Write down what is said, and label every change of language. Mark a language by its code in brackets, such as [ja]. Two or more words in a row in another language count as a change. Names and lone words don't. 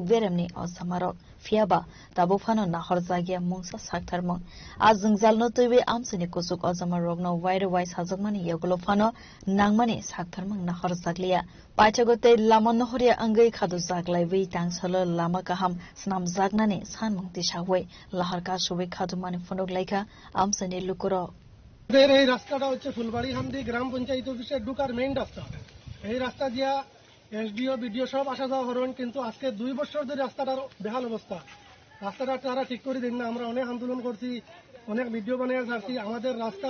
[trk] बेरामनि असामारक फियाबा दाबो फानो नाहर जागिया मुंसा साक्थारमं आजों जालनो तैवे आमसानि कुसुक अजामा रगनो वाइर वाइ साजकमानि यगलो फानो नांमानि साक्थारमं नाहर जागलिया पाइथगते लामा नहरिया अंगै खादु जागलायबै तांसलो लामा गाहाम स्नाम जागनानि सानमंति सावै लाहार कासुबै खादुमानि फनक लायखा आमसानि लुकुरो [bn] এই রাস্তাটা হচ্ছে ফুলবাড়ি হামদি গ্রাম পঞ্চায়েত অফিসের ঢুকার মেইন রাস্তা এই রাস্তা দিয়া এসডিও বিডিও সব আসা যাওয়া করেন কিন্তু আজকে 2 বছর ধরে রাস্তাটার বেহাল অবস্থা রাস্তাটা তারা ঠিক করে দেন না আমরা অনেক আন্দোলন করছি অনেক ভিডিও বানিয়ে ছাড়ছি আমাদের রাস্তার